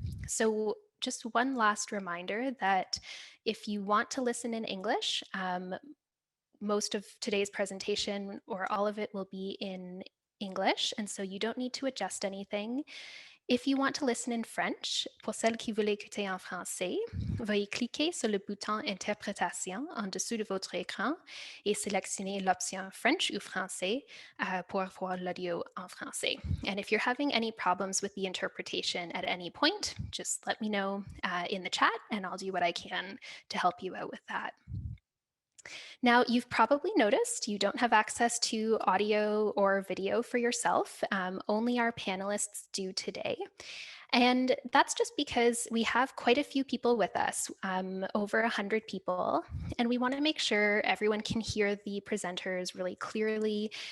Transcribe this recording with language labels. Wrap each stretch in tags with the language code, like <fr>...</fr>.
<en>So just one last reminder that if you want to listen in English, most of today's presentation or all of it will be in English, and so you don't need to adjust anything. If you want to listen in French,</en> <fr>pour celles qui veulent écouter en français, veuillez cliquer sur le bouton Interprétation en dessous de votre écran et sélectionner l'option French ou Français pour avoir l'audio en français.</fr> <en>And if you're having any problems with the interpretation at any point, just let me know in the chat and I'll do what I can to help you out with that. Now, you've probably noticed you don't have access to audio or video for yourself. Only our panelists do today. And that's just because we have quite a few people with us, over 100 people, and we want to make sure everyone can hear the presenters really clearly.</en>